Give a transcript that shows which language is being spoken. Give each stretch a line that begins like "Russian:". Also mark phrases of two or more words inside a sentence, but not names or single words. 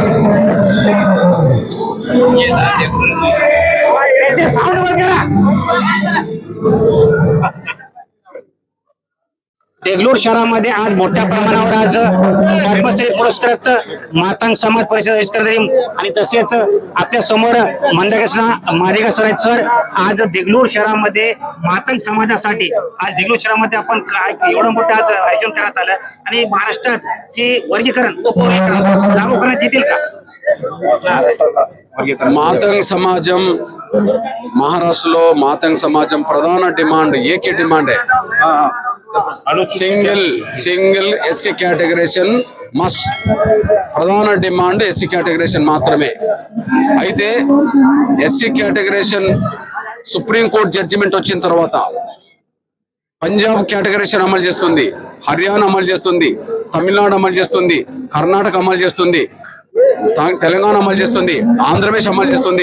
Marathi: देगलूर शहरामध्ये आज मोठ्या प्रमाणावर आज पद्मश्री पुरस्कृत मातंग समाज परिषद आयोजित करण्यात आणि तसेच आपल्या समोर मंदाकृष्णा मादिगा सर आहेत। सर, आज देगलूर शहरामध्ये मातंग समाजासाठी आज देगलूर शहरामध्ये आपण काय एवढं मोठं आज आयोजन करण्यात आलं आणि महाराष्ट्रात जे वर्गीकरण उपवर्गीकरण लागू करण्यात येतील का?
Telugu: మాతంగ్ సమాజం మహారాష్ట్రలో మాతంగ్ సమాజం ప్రధాన డిమాండ్ ఏకే డిమాండే
English: single SC categorisation must
Telugu: ప్రధాన డిమాండ్ ఎస్సీ కేటగరేషన్ మాత్రమే। అయితే ఎస్సీ కేటగరేషన్ సుప్రీంకోర్టు జడ్జిమెంట్ వచ్చిన తర్వాత పంజాబ్ కేటగరేషన్ అమలు చేస్తుంది, హర్యానా అమలు చేస్తుంది, తమిళనాడు అమలు చేస్తుంది, కర్ణాటక అమలు చేస్తుంది, తెలంగాణ అమలు చేస్తుంది, ఆంధ్రప్రదేశ్ అమలు చేస్తుంది।